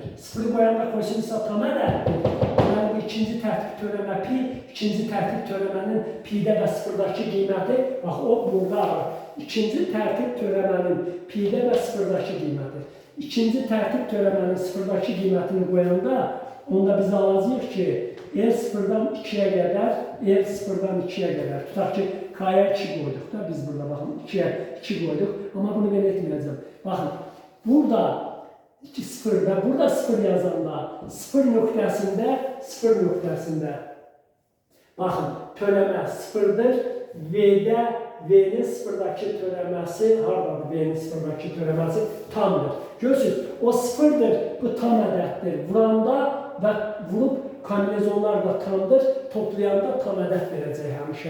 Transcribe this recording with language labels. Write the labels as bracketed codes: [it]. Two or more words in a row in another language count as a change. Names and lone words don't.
[az] 0'ı qoyanda kosinüs da tam ədəddir. Yəni bu ikinci tərtib törəmə pi, ikinci tərtib törəmənin pi'də və 0'daki qiyməti, bax o burada ikinci tərtib törəmənin pi'də və 0'daki qiyməti. İkinci tərtib törəmənin 0'daki qiymətini qoyanda, onda biz alacağıq ki, [tr] L 0'dan 2'ye kadar, L 0'dan 2'ye kadar. [az] Tutaq ki, [tr] K'ya 2 koyduk da biz burada bakın 2'ye 2 koyduk. Ama bunu ben etmeyeceğim. Bakın, burada 2 0'da, [az] burada 0 yazanda, 0 nöqtəsində bakın, törəmə 0'dır. V'nin 0'daki törəməsi, haradadır V'nin 0'daki törəməsi tamdır. Görürsünüz, o 0'dır, bu tam ədəddir. Vuranda və vurup kombinezonlar da tamdır, toplayanda tam ədəd verəcək həmişə.